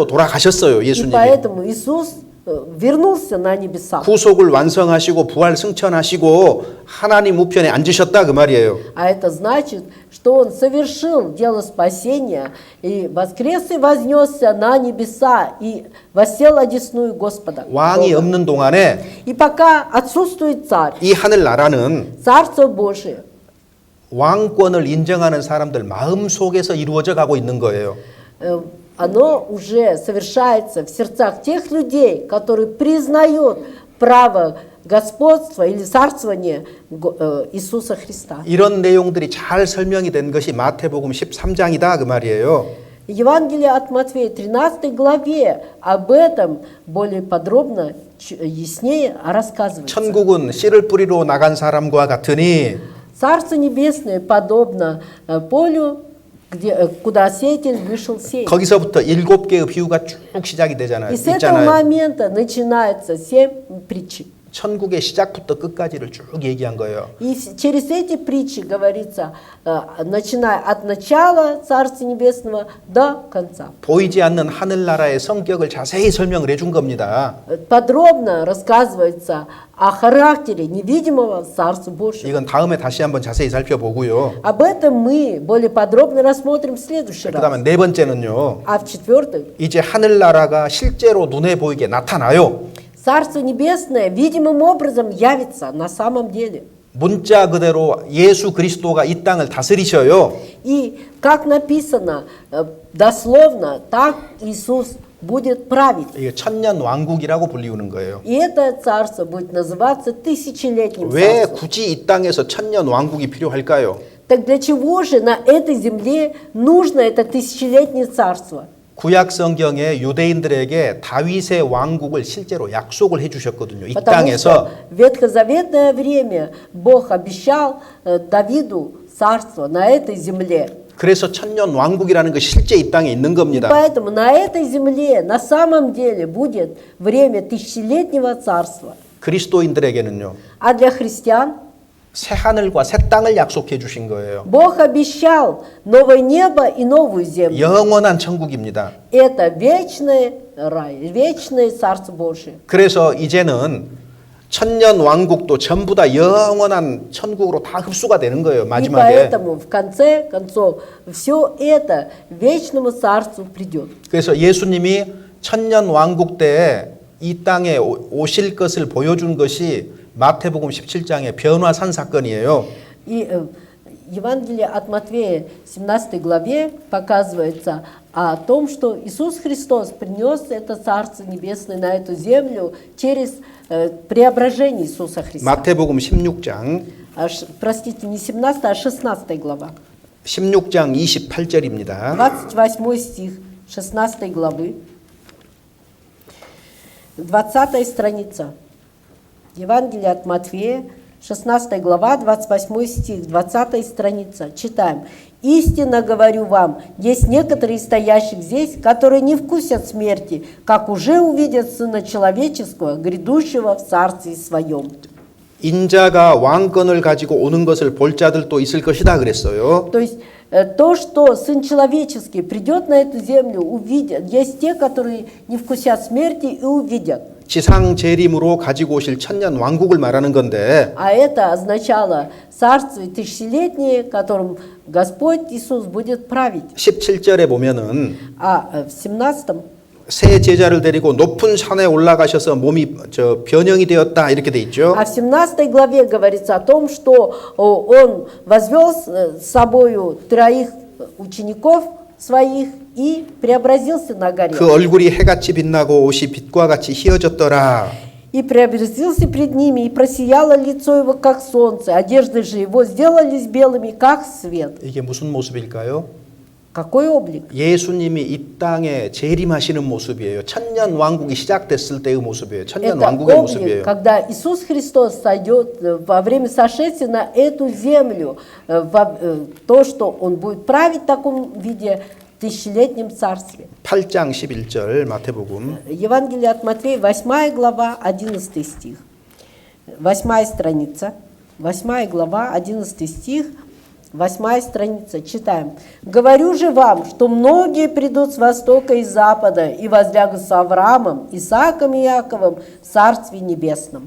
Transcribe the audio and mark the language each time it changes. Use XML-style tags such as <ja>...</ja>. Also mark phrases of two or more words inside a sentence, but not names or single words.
<ru>И</ru> <ko>예수님이.</ko> <ru>поэтому Иисус вернулся на небеса.</ru> <ko>구속을 완성하시고 부활 승천하시고 하나님 우편에 앉으셨다 그 말이에요.</ko> <ru>А это значит, что он совершил дело спасения и воскрес и вознесся на небеса и воссел одесную Господа.</ru> <ko>왕이</ko> <ru>Бога.</ru> <ko>없는 동안에</ko> <ru>И пока отсутствует царь,</ru> <ko>이 하늘 나라는</ko> <ru>Царство Божие,</ru> <ko>왕권을 인정하는 사람들 마음 속에서 이루어져 가고 있는 거예요.</ko> <ru>оно уже совершается в сердцах тех людей, которые признают право господства или царствования Иисуса Христа.</ru> <ko>이런 내용들이 잘 설명이 된 것이 마태복음 13장이다 그 말이에요.</ko> <ru>Евангелие от Матфея, 13 главе, об этом более подробно, яснее рассказывается.</ru> <ko>천국은 씨를 뿌리러 나간 사람과 같으니</ko> <ru>Царство Небесное подобно полю, куда сеятель вышел сеять.</ru> <ko>거기서부터 7개의 비유가 쭉 시작이 되잖아요.</ko> <ru>И с этого</ru> <ko>있잖아요.</ko> <ru>момента начинается 7 притч.</ru> <ko>천국의 시작부터 끝까지를 쭉 얘기한 거예요.</ko> <ru>И через эти притчи говорится, начиная от начала Царства Небесного до конца.</ru> <ko>보이지 않는 하늘나라의 성격을 자세히 설명을 해준 겁니다.</ko> <ru>Подробно рассказывается о характере невидимого Царства Божьего.</ru> <ko>이건 다음에 다시 한번 자세히 살펴보고요.</ko> <ru>Об этом мы более подробно рассмотрим в следующий</ru> <ko>그 다음에</ko> <ru>раз.</ru> <ko>네 번째는요.</ko> <ru>А в-четвертых,</ru> <ko>이제 하늘나라가 실제로 눈에 보이게 나타나요.</ko> <ru>Царство Небесное видимым образом явится на самом деле.</ru> <ko>문자 그대로 예수 그리스도가 이 땅을 다스리셔요.</ko> <ru>И как написано, дословно, так Иисус будет править.</ru> <ko>이게 천년 왕국이라고 불리우는 거예요.</ko> <ru>И это царство будет называться тысячелетним</ru> <ko>왜</ko> <ru>царством.</ru> <ko>굳이 이 땅에서 천년 왕국이 필요할까요?</ko> <ru>Так для чего же на этой земле нужно это тысячелетнее царство?</ru> <ko>구약 성경에 유대인들에게 다윗의 왕국을 실제로 약속을 해주셨거든요. 이</ko> <ru>Потому</ru> <ko>땅에서</ko> <ru>что в ветхозаветное время Бог обещал Давиду царство на этой земле.</ru> <ko>그래서 천년 왕국이라는 것이 실제 이 땅에 있는 겁니다.</ko> <ru>Поэтому на этой земле на самом деле будет время тысячелетнего царства.</ru> <ko>그리스도인들에게는요.</ko> <ru>А для христиан</ru> <ko>새 하늘과 새 땅을 약속해 주신 거예요.</ko> <ru>Бог обещал новое небо и новую землю.</ru> <ko>영원한 천국입니다.</ko> <ru>Это вечный рай, вечное Царство Божие.</ru> <ko>그래서 이제는 천년 왕국도 전부 다 영원한 천국으로 다 흡수가 되는 거예요.</ko> <ru>И</ru> <ko>마지막에.</ko> <ru>поэтому в конце концов все это вечному Царству придет.</ru> <ko>그래서 예수님이 천년 왕국 때 이 땅에 오실 것을 보여준 것이 마태복음 17장의 변화산 사건이에요.</ko> <ru>И Евангелие от Матфея, 17 главе, показывается о том, что Иисус Христос принес это Царство Небесное на эту землю через преображение Иисуса Христа.</ru> <ko>마태복음 16장,</ko> <ru>Простите, не 17, а 16 глава. 16장 28절입니다. 28 стих 16 главы. 20 страница. Евангелие от Матфея, 16 глава, 28 стих, 20 страница. Читаем. «Истинно говорю вам, есть некоторые из стоящих здесь, которые не вкусят смерти, как уже увидят Сына Человеческого, грядущего в Царстве Своем».</ru> <ko>인자가 왕권을 가지고 오는 것을 볼 자들도 있을 것이다 그랬어요.</ko> <ru>То есть то, что Сын Человеческий придет на эту землю, увидят. Есть те, которые не вкусят смерти и увидят.</ru> <ko>지상 재림으로 가지고 오실 천년 왕국을 말하는 건데</ko> <ru>А это означало царствие тысячелетнее, которым Господь Иисус будет править.</ru> <ko>17절에 보면은</ko> <ru>А в 17-м</ru> <ko>새 제자를 데리고 높은 산에 올라가셔서 몸이 변형이 되었다 이렇게 돼 있죠.</ko> <ru>А в 17 главе говорится о том, что он возвел с собою 3 учеников своих и преобразился на горе.</ru> <ko>그 얼굴이 해같이 빛나고 옷이 빛과 같이 희어졌더라.</ko> <ru>И преобразился пред ними, и просияло лицо его, как солнце, одежды же его сделались белыми, как свет.</ru> <ko>이게 무슨 모습일까요?</ko> <ru>Какой облик?</ru> <ko>예수님이 이 땅에 재림하시는 모습이에요. 천년 왕국이 시작됐을 때의 모습이에요. 천년</ko> <ru>Это</ru> <ko>왕국의</ko> <ru>облик,</ru> <ko>모습이에요.</ko> <ru>когда Иисус Христос сойдет во время сошествия на эту землю, то, что Он будет править в таком виде в тысячелетнем царстве.</ru> <ko>8장 11절 마태복음.</ko> <ru>Евангелие от Матфея, 8 глава, 11 стих. 8 страница, 8 глава, 11 стих. 8 страница, читаем. «Говорю же вам, что многие придут с востока и запада и возлягут с Авраамом, Исааком и Иаковом в Царстве Небесном».</ru>